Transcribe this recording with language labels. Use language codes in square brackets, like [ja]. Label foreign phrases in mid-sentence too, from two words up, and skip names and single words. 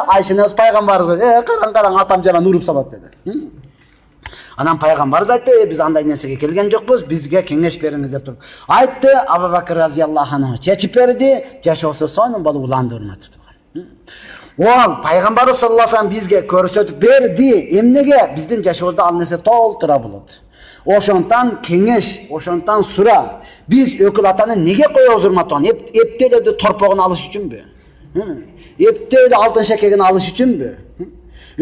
[ky] Айша энебиз пайгамбарыбызга, караң, атам жаман уруп салат деди. Анан пайгамбарыбыз айтты, биз андай нерсеге келген жокпуз, бизге кеңеш бериңиз деп туруп. Айтты, Абу Бакыр [ar] رضي الله عنه [ky] чечип берди, жашоосу сонун болуп уланды, урматтуу тууган. Ол пайгамбарыбыз [ar] صلى الله عليه وسلم [ky] бизге көрсөтүп берди. Эмнеге? Биздин жашообузда ал нерсе толтура болот. Ошондон кеңеш, ошондон сура. Биз өкүл атаны неге коебуз, урматтуу? Эптелерди торпогун алыш үчүнбү? Эптелерди алтын шекегин алыш үчүнбү?